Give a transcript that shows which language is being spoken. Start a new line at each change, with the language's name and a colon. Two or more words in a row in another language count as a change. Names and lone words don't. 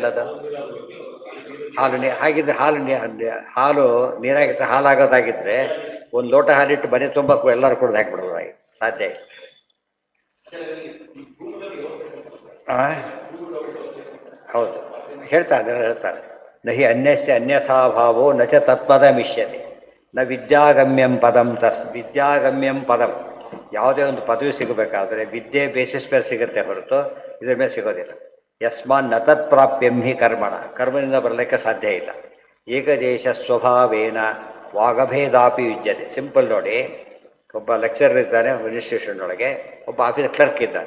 Kannada: ಅದು ಹಾಲು ಹಾಗಿದ್ರೆ ಹಾಲು ನೀರಾಗಿದ್ದರೆ ಹಾಲಾಗೋದಾಗಿದ್ದರೆ ಒಂದು ಲೋಟ ಹಾಲಿಟ್ಟು ಮನೆ ತುಂಬ ಎಲ್ಲರೂ ಕುಡಿದು ಹಾಕಿಬಿಡೋದಾಗಿ ಸಾಧ್ಯ ಇಲ್ಲ. ಹೌದು, ಹೇಳ್ತಾರೆ
Sanskrit: नहि अन्यस्य अन्यथा भावो न च तत्पद मिष्यते न विद्यागम्यं पदं विद्यागम्यं पदं ವಿದ್ಯಾಗಮ್ಯಂ ಪದಂ.
Kannada: ಯಾವುದೇ ಒಂದು ಪದವಿ ಸಿಗಬೇಕಾದ್ರೆ ವಿದ್ಯೆ ಬೇಸಿಸ್ ಮೇಲೆ ಸಿಗುತ್ತೆ ಹೊರತು ಇದ್ರ ಮೇಲೆ ಸಿಗೋದಿಲ್ಲ.
Sanskrit: यस्मान् न तत्प्राप्यं हि कर्मण,
Kannada: ಕರ್ಮದಿಂದ ಬರಲಿಕ್ಕೆ ಸಾಧ್ಯ ಇಲ್ಲ.
Sanskrit: एकदेश स्वभावेन वागभेदापि युज्यते.
Kannada: ಸಿಂಪಲ್ ನೋಡಿ, ಒಬ್ಬ ಲೆಕ್ಚರರ್ ಇದ್ದಾನೆ ಇನ್ಸ್ಟಿಟ್ಯೂಷನ್ ಒಳಗೆ, ಒಬ್ಬ
English: office clerk
Kannada: ಇದ್ದಾನೆ.